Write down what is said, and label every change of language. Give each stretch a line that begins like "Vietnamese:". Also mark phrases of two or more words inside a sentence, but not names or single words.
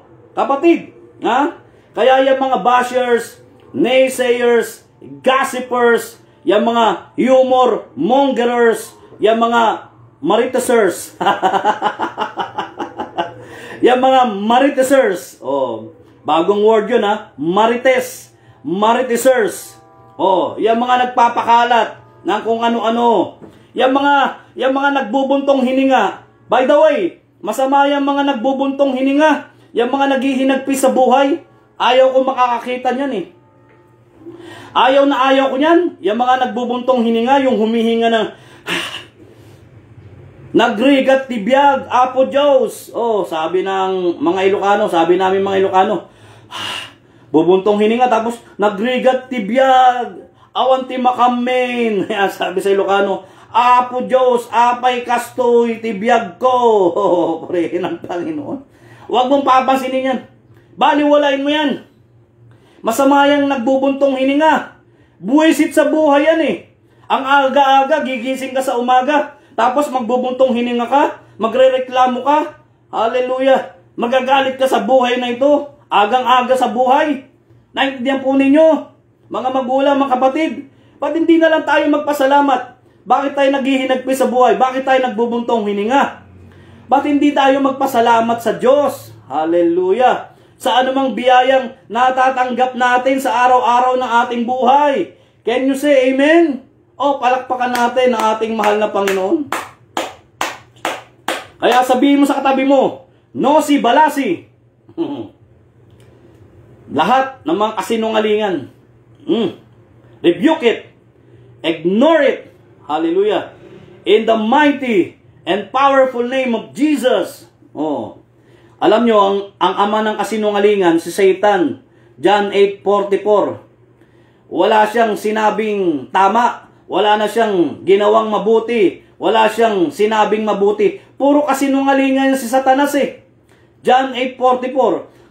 Filipino: Kapatid, Kaya yung mga
English: bashers, naysayers, gossipers,
Filipino: yung mga
English: humor mongerers,
Filipino: yung mga maritasers. Yung mga maritasers. Bagong word yun marites. Maritasers. Yung mga nagpapakalat ng kung ano-ano. Yung mga nagbubuntong hininga.
English: By the way,
Filipino: masama yung mga nagbubuntong hininga. Yung mga naghihinagpis sa buhay. Ayaw ko makakakita niyan Ayaw ko niyan. Yung mga nagbubuntong hininga, yung humihinga ng
Iloko: nagrigat tibiyag, apo Diyos.
Filipino: Sabi ng mga Ilocano, sabi namin mga Ilocano, bubuntong hininga, tapos
Iloko: nagrigat tibiyag, awan ti makamen.
Filipino: Sabi sa Ilocano,
Iloko: apo Diyos, apay kastoy, tibiyag ko.
Filipino: Purihin ng Panginoon. Huwag mong papansinin yan. Baliwalain mo yan. Masama yung nagbubuntong hininga. Buwisit sa buhay yan Ang aga-aga, gigising ka sa umaga, tapos magbubuntong hininga ka, magrereklamo ka, hallelujah, magagalit ka sa buhay na ito, agang-aga sa buhay. Naintindihan po ninyo, mga magulang, mga kapatid, ba't hindi na lang tayo magpasalamat? Bakit tayo naghihinagpis sa buhay? Bakit tayo nagbubuntong hininga? Ba't hindi tayo magpasalamat sa Diyos? Hallelujah! Sa anumang biyayang natatanggap natin sa araw-araw ng ating buhay.
English: Can you say amen?
Filipino: Palakpakan natin ang ating mahal na Panginoon. Kaya sabihin mo sa katabi mo, Nosy Balasi. Lahat ng mga kasinungalingan.
English: Rebuke it. Ignore it.
Filipino: Hallelujah.
English: In the mighty and powerful name of Jesus.
Filipino: Alam nyo, ang ama ng kasinungalingan, si Satan, John 8:44. Wala siyang sinabing tama. Wala na siyang ginawang mabuti. Wala siyang sinabing mabuti. Puro kasinungalingan si Satanas John 8:44.